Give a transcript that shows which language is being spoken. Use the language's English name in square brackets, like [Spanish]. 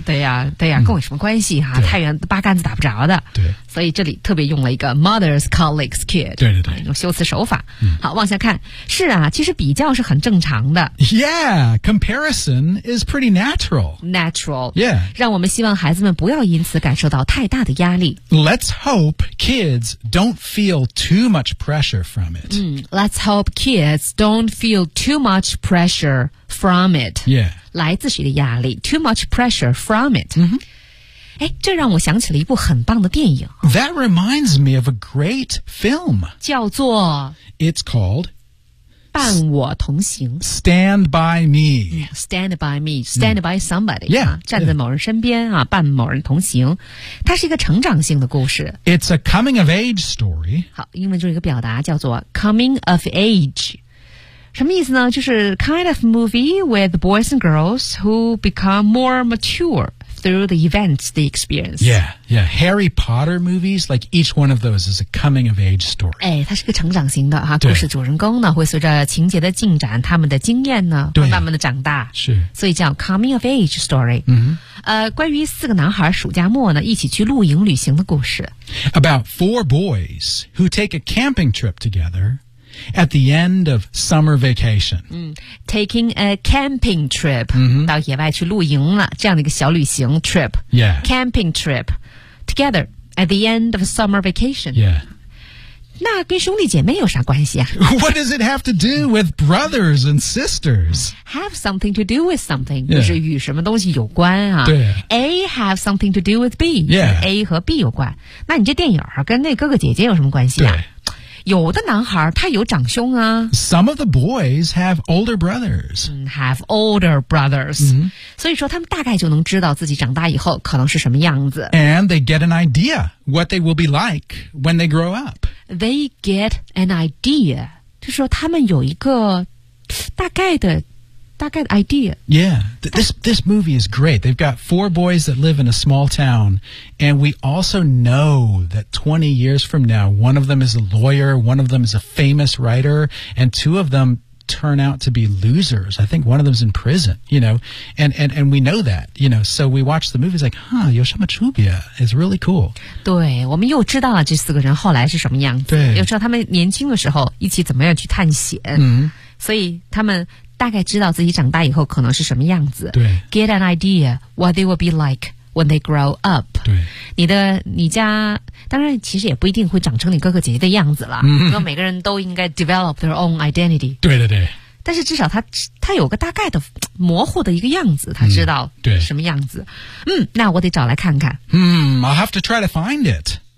[Chinese] 对呀、啊，对呀、啊，跟我有什么关系哈、啊？太远，八竿子打不着的。对，所以这里特别用了一个 [English] mother's colleague's kid， [Chinese] 对对对，一种修辞手法。好，往下看，是啊，其实比较是很正常的。 [English] Yeah, comparison is pretty natural. Natural. Yeah. [Chinese] 让我们希望孩子们不要因此感受到太大的压力。 [English] Let's hope kids don't feel too much pressure from it. Let's hope kids don't feel too much pressure from it. Yeah. [Chinese] 来自谁的压力 ？ [English] Too much pressure from it.、 Mm-hmm. [Chinese] 哎，这让我想起了一部很棒的电影。 [English] That reminds me of a great film. [Chinese] 叫做 [English] It's called [Chinese] 伴我同行 [English] Stand by me. Stand by me. Stand by somebody. Yeah.、 [Chinese] 啊、站在某人身边啊，伴某人同行。它是一个成长性的故事。 [English] It's a coming of age story. [Chinese] 好，英文就是一个表达叫做 coming of age. 什么意思呢？就是 [English] kind of movie with boys and girls who become more mature through the events, the experience. Yeah, yeah. Harry Potter movies, like each one of those is a coming of age story. [Chinese] 哎，它是个成长型的哈、啊，故事主人公呢会随着情节的进展，他们的经验呢会慢慢的长大。是，所以叫 coming of age story。嗯、mm-hmm. ，关于四个男孩暑假末呢一起去露营旅行的故事。 [English] About four boys who take a camping trip together. At the end of summer vacation,、 taking a camping trip、 mm-hmm. [Chinese] 到野外去露营了，这样的一个小旅行 trip, [English] yeah, camping trip, together at the end of summer vacation, yeah. [Chinese] 那跟兄弟姐妹有啥关系啊 [English] ？What does it have to do with brothers and sisters? Have something to do with something,、yeah. [Chinese] 就是与什么东西有关啊？对 [English] ，A have something to do with B, yeah, [Chinese] A 和 B 有关。那你这电影跟那哥哥姐姐有什么关系啊？对有的男孩他有长兄啊。 [English] Some of the boys have older brothers. Have older brothers.、 Mm-hmm. [Chinese] 所以说他们大概就能知道自己长大以后可能是什么样子。 [English] And they get an idea what they will be like when they grow up. They get an idea. [Chinese] 就是说他们有一个大概的 idea. [English] Yeah, this movie is great. They've got four boys that live in a small town. And we also know that 20 years from now, one of them is a lawyer, one of them is a famous writer, and two of them turn out to be losers. I think one of them is in prison, you know, and we know that, you know, so we watch the movie, it's like, huh, [Chinese] 有什么区别? [English] It's really cool. [Chinese] 对，我们又知道了这四个人后来是什么样子，对，又知道他们年轻的时候一起怎么样去探险，嗯，所以他们大概知道自己长大以后可能是什么样子。对 [English] ，get an idea what they will be like when they grow up。 [Chinese] 对，你家当然其实也不一定会长成你哥哥姐姐的样子了。嗯，因为每个人都应该 [English] develop their own identity。 [Chinese] 对对对。但是至少他有个大概的模糊的一个样子，他知道什么样子。嗯，那我得找来看看。 [English] I'll have to try to find it。